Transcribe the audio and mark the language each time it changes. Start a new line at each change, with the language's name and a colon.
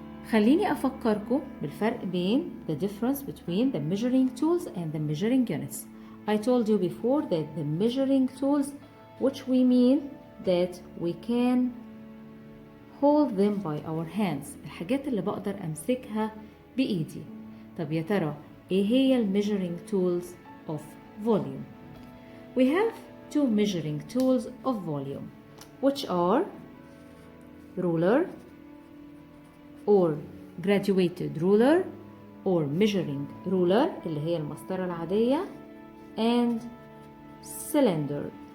Arabic: خليني أفكركم بالفرق بين
English: the difference between the measuring tools and the measuring units. I told you before that the measuring tools, which we mean that we can hold them by our hands,
Arabic: الحاجات اللي بقدر أمسكها بإيدي. طب يا ترى إيه هي
English: measuring tools of volume? We have two measuring tools of volume, which are ruler or graduated ruler or measuring ruler
Arabic: اللي هي المسطرة العادية,
English: and cylinder.